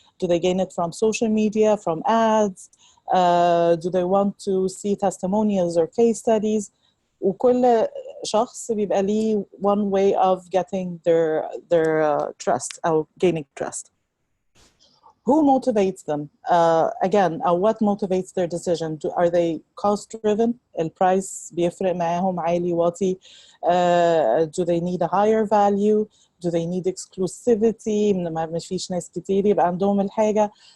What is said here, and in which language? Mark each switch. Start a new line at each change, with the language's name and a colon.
English: Do they gain it from social media, from ads? Do they want to see testimonials or case studies?
Arabic: وكل شخص بيبقى ليه
English: one way of getting their trust
Arabic: أو
English: gaining trust. Who motivates them? Again, what motivates their decision? Are they cost driven?
Arabic: البرايس بيفرق معاهم عالي واطي.
English: Do they need a higher value? Do they need exclusivity?
Arabic: ما فيش ناس كتير يبقى عندهم الحاجة.